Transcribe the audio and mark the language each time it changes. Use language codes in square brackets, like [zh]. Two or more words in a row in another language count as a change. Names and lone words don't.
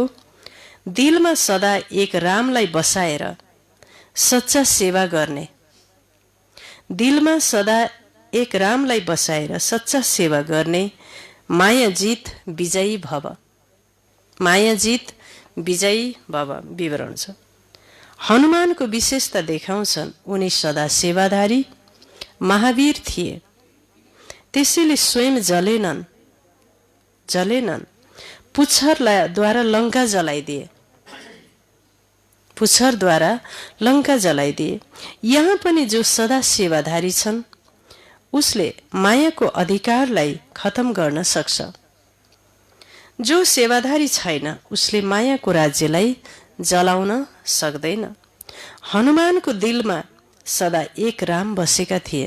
[ne] दिलमा सदा एक रामलाई बसाएर सच्चा सेवा गर्ने, दिलमा सदा एक रामलाई बसाएर सच्चा सेवा गर्ने, माया जित [sa] विजयी भव, [ne] माया जित [sa] विजयी भव। [ne] विवरण छ। हनुमानको विशेषता देखाउँछन्, उनी सदा सेवाधारी महावीर थिए। त्यसैले स्वयं जलेनन्, पुच्छरद्वारा लङ्का जलाइदिए, पुच्छरद्वारा लङ्का जलाइदिए। यहाँ पनि जो सदा सेवाधारी छन्, उसले मायाको अधिकारलाई खत्म गर्न सक्छ। जो सेवाधारी छैन, उसले मायाको राज्यलाई जलाउन सक्दैन। हनुमानको दिलमा सदा एक राम बसेका थिए।